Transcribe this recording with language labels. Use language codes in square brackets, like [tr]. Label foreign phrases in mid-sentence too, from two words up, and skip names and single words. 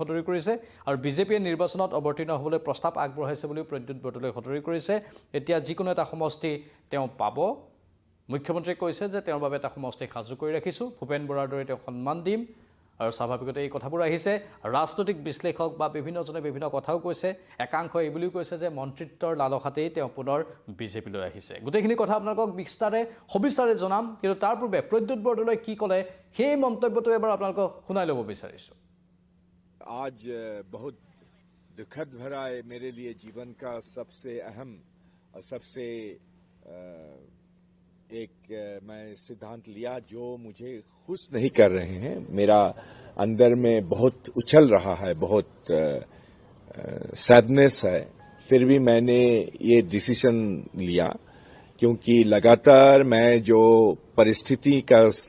[as] সদৰি কৰিছে আৰু বিজেপিয়ে নিৰ্বাচনত অৱতীৰ্ণ হ'বলৈ প্ৰস্তাৱ আগবঢ়াইছে বুলি প্ৰদ্যুৎ বৰদলৈ সদৰি কৰিছে এতিয়া যিকোনো এটা সমষ্টি তেওঁ পাব মুখ্যমন্ত্ৰীয়ে কৈছে যে তেওঁৰ বাবে এটা সমষ্টি সাজু কৰি ৰাখিছোঁ ভূপেন বৰাৰ দৰে তেওঁ সন্মান দিম আৰু স্বাভাৱিকতে এই কথাবোৰ আহিছে ৰাজনৈতিক বিশ্লেষক বা বিভিন্নজনে বিভিন্ন কথাও কৈছে একাংশই এই বুলিও কৈছে যে মন্ত্ৰিত্বৰ লালসাতেই তেওঁ পুনৰ বিজেপিলৈ আহিছে গোটেইখিনি কথা আপোনালোকক সবিস্তাৰে জনাম কিন্তু তাৰ পূৰ্বে প্ৰদ্যুৎ বৰদলৈ কি ক'লে সেই মন্তব্যটো এবাৰ আপোনালোকক শুনাই ল'ব বিচাৰিছোঁ [hi] आज बहुत दुखद भरा है मेरे लिए जीवन का सबसे अहम और सबसे एक मैं सिद्धांत लिया जो मुझे खुश नहीं कर रहे हैं मेरा अंदर में बहुत उछल रहा है बहुत सैडनेस है फिर भी मैंने ये डिसीजन लिया क्योंकि लगातार मैं जो परिस्थिति का